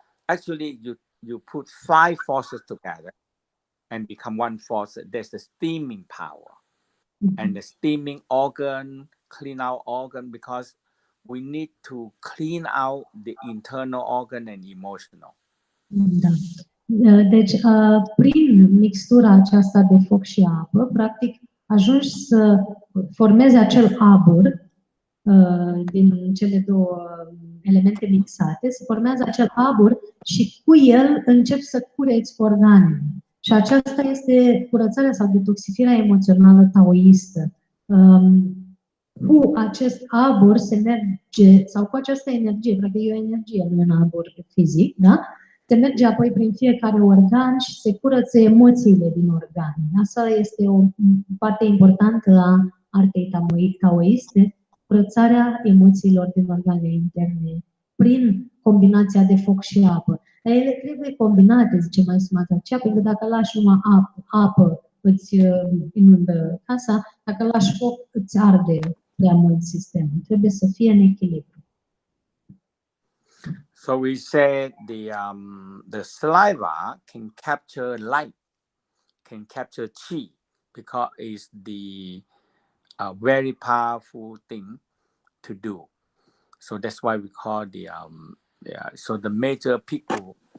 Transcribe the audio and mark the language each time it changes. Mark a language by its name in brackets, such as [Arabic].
[English] Actually, you put 5 forces together and become one force. There's the steaming power, and the steaming organ, clean out organ, because we need to clean out the internal organ and emotional. [Romanian] Da. Deci, prin mixtura aceasta de foc și apă, practic, ajungi să formezi acel abur din cele două elemente mixate, se formează acel abur și cu el începi să cureți organele. Și aceasta este curățarea sau detoxifiarea emoțională taoistă. Cu acest abur se merge, sau cu această energie, practic e o energie, nu e un abur fizic, da? Se merge apoi prin fiecare organ și se curăță emoțiile din organe. Asta este o parte importantă a artei taoiste, curățarea emoțiilor din organele interne prin combinația de foc și apă. Dar ele trebuie combinate, zice mai Mantak Chia, pentru că dacă lași numai apă îți inundă casa, dacă lași foc îți arde prea mult sistemul. Trebuie să fie în echilibru. [English] So we said the saliva can capture light, can capture chi, because it's the very powerful thing to do. So that's why we call so the major people